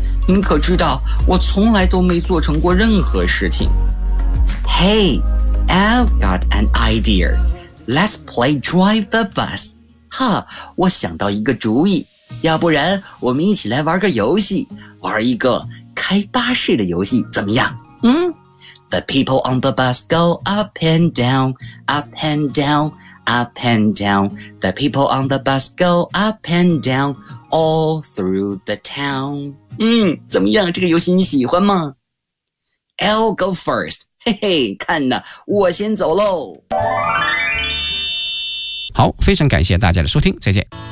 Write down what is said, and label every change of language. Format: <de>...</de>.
<zh>您可知道，我从来都没做成过任何事情。</zh> <en>Hey, I've got an idea. Let's play drive the bus.</en> <zh>哈，我想到一个主意。要不然我们一起来玩个游戏，玩一个开巴士的游戏怎么样？</zh> <en>嗯， The people on the bus go up and down, up and down, up and down. The people on the bus go up and down all through the town.</en> <zh>嗯，怎么样，这个游戏你喜欢吗？</zh> <en>I'll go first.</en> <zh>嘿嘿，看呢，我先走咯。好，非常感谢大家的收听，再见。</zh>